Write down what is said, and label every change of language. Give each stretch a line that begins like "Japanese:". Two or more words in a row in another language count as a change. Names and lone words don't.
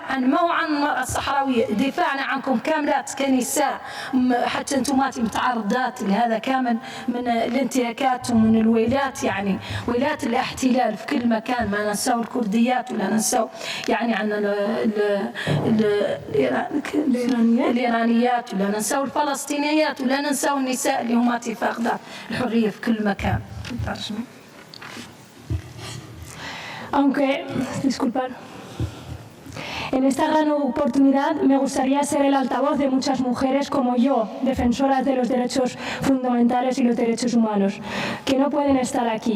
Arabic: عن مو عن المرأة الصحراوية، دفاعنا عنكم كاملات كنساء، حتى انتماتي متعرضات لهذا كامل من الانتهاكات ومن الويلات، يعني ويلات الاحتلال في كل مكان، ما ننسوا الكرديات ولا ننسوا يعني عن الإيرانيات ولا ننسوا الفلسطينيات ولا ننسوا النساء اللي هما فاقدات الحرية في كل مكان.
Spanish: Aunque, disculpad, en esta gran oportunidad me gustaría ser el altavoz de muchas mujeres como yo, defensoras de los derechos fundamentales y los derechos humanos, que no pueden estar aquí.